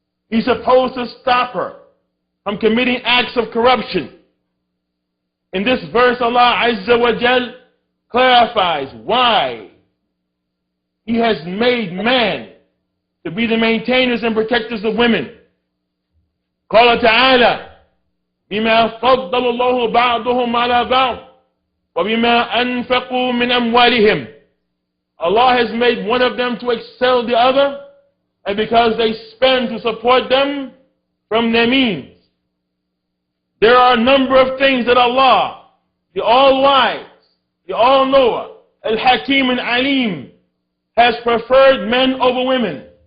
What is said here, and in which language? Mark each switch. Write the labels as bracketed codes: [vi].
[en] He's supposed to stop her from committing acts of corruption. In this verse, Allah Azza wa Jal clarifies why He has made man to be the maintainers and protectors of women. [ar] Qala ta'ala, بِمَا فَضَّلَ اللَّهُ بَعْضُهُمْ عَلَى بَعْضٍ وَبِمَا أَنفَقُوا مِنْ أَمْوَالِهِمْ. [en] Allah has made one of them to excel the other, and because they spend to support them from their means. There are a number of things that Allah, the All-Wise, the All-Knower, Al-Hakim and Alim, has preferred men over women.